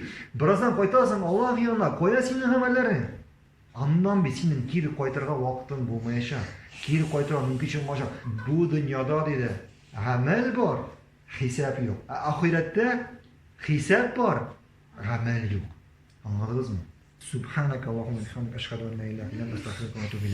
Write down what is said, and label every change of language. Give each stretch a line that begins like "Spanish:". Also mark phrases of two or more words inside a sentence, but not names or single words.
Tatar: Бираздан кайтасың Аллаһ янына, кая синең гамәлләрең? Аннан бит синең кире кайтырга вакытың булмаячак. Кире кайтырга мөмкинчелек булмаячак. Бу дөньяда диде, гамәл бар, хисап юк. Ахирәттә хисап бар, гамәл юк. Аңладыңызмы?
Arabic: سبحانك وبحمدك أشهد أن لا إله إلا أنت أستغفرك وأتوب إليك.